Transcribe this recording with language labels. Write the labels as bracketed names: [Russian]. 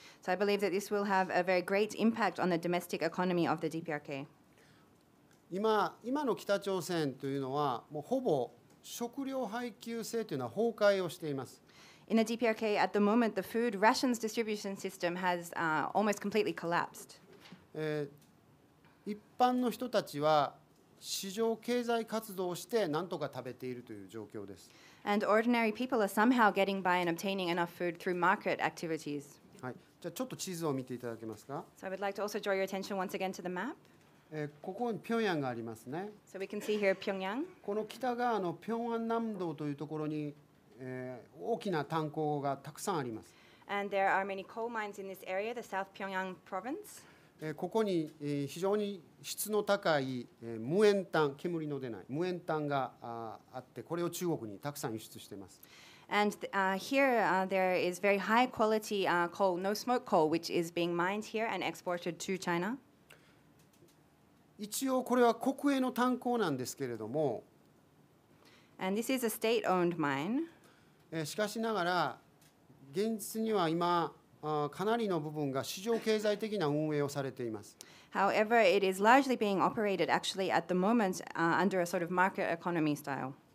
[English] So I believe that this will have a very great impact on the domestic economy of the DPRK. [Japanese] 今の北朝鮮というのはもうほぼ食料配給制というのは崩壊をしています。 [English] In the DPRK, at the moment, the food rations distribution system has almost completely collapsed. [Japanese] 一般の人たちは市場経済活動をして何とか食べているという状況です。 [English] And ordinary people are somehow getting by and obtaining enough food through market activities. [Japanese] はい、じゃあちょっと地図を見ていただけますか。 [English] So I would like to also draw your attention once again to the map. [Japanese] ここに平壌がありますね。 [English] So we can see here Pyongyang. [Japanese] この北側の平安南道というところに、大きな炭鉱がたくさんあります。 [English] And there are many coal mines in this area, the South Pyongyang province. [Japanese] ここに非常に質の高い無塩炭、煙の出ない無塩炭があって、これを中国にたくさん輸出しています。 [English] And here there is very high quality coal, no smoke coal, which is being mined here and exported to China. [Japanese] 一応これは国営の炭鉱なんですけれども、 [English] And this is a state-owned mine. [Japanese] しかしながら現実には今かなりの部分が市場経済的な運営をされています。 [English] However, it is largely being operated actually at the moment under a sort of market economy style.